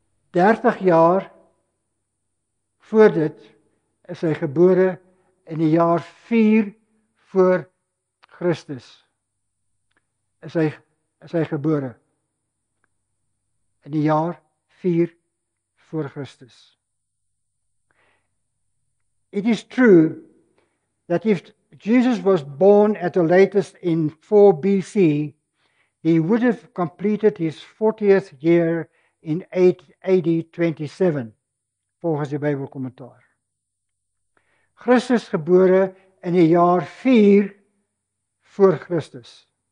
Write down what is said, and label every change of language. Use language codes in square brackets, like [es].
[af] 30 jaar voor dit is hy gebore in die jaar 4 voor Christus. Is hy gebore in die jaar 4 voor Christus. [en] It is true that if Jesus was born at the latest in 4 BC, he would have completed his 40th year in AD 27, [af] volgens die Bybelkommentaar. Christus gebore in die jaar 4 voor Christus.